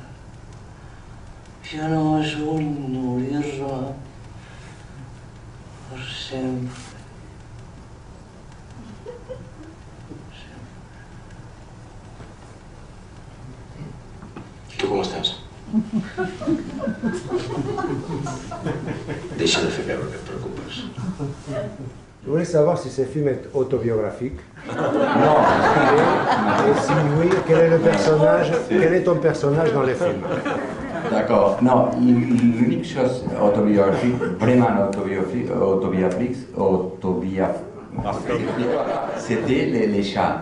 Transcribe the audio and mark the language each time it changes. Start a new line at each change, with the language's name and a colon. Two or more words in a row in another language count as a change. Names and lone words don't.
Catalan: Ja no és vull morir-me per sempre. Tu com estàs? Deixa de fer veure que et preocupes.
French: Je voulais savoir si ce film est autobiographique. Non. Et si oui, quel est ton personnage dans les films? D'accord. Non, l'unique chose autobiographique, vraiment autobiographique, c'était les chats.